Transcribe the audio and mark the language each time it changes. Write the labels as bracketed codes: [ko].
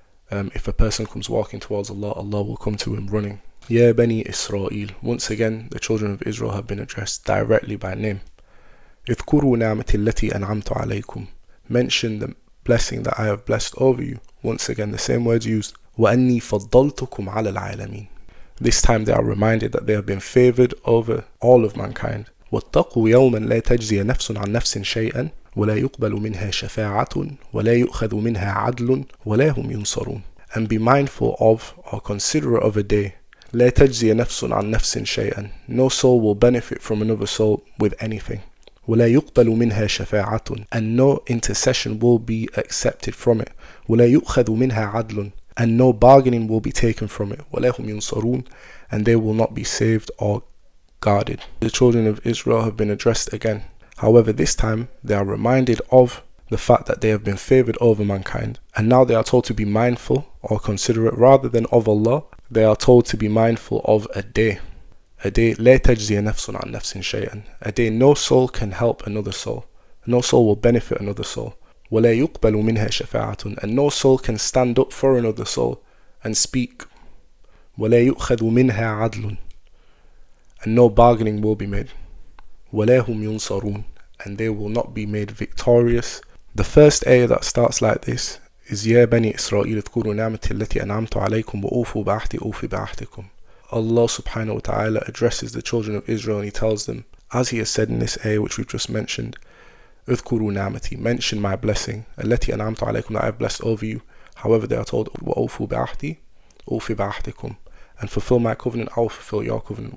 [en] If a person comes walking towards Allah, Allah will come to him running. Ya Bani Israel, once again the children of Israel have been addressed directly by name. [ar] اذكروا نعمتي التي أنعمت عليكم, [en] mention the blessing that I have blessed over you. Once again the same words used. [ar] وأني فضلتكم على العالمين. [en] This time they are reminded that they have been favored over all of mankind. [ar] واتقوا يوما لا تجزي نفس عن نفس شيئا ولا يقبل منها شفاعة ولا يؤخذ منها عدل ولا هم ينصرون. [en] And be mindful of or considerate of a day. [ar] لا تجزي نفس عن نفس شيئا. [en] No soul will benefit from another soul with anything. [ar] ولا يقبل منها شفاعة, [en] and no intercession will be accepted from it. [ar] ولا يؤخذ منها عدل, [en] and no bargaining will be taken from it. [ar] ولا هم ينصرون, [en] and they will not be saved or guarded. The children of Israel have been addressed again. However, this time they are reminded of the fact that they have been favored over mankind, and now they are told to be mindful or considerate rather than of Allah. They are told to be mindful of a day. A day, [ar] لا تجزي نفس عن نفس شيئا. [en] A day no soul can help another soul. No soul will benefit another soul. [ar] ولا يقبل منها شفاعة, [en] and no soul can stand up for another soul and speak. [ar] ولا يؤخذ منها عدل, [en] and no bargaining will be made. [ar] ولا هم ينصرون, [en] and they will not be made victorious. The first ayah that starts like this is [ar] يا بني إسرائيل اذكروا نعمتي التي أنعمت عليكم وأوفوا بعهدي أوفي بعهدكم. [en] Allah subhanahu wa ta'ala addresses the children of Israel and he tells them, as he has said in this ayah which we've just mentioned, [ar] اذكروا نعمتي, [en] mention my blessing, [ar] التي أنعمت عليكم, [en] that I have blessed over you. However, they are told [ar] وأوفوا بعهدي أوفي بعهدكم, [en] and fulfill my covenant, I will fulfill your covenant.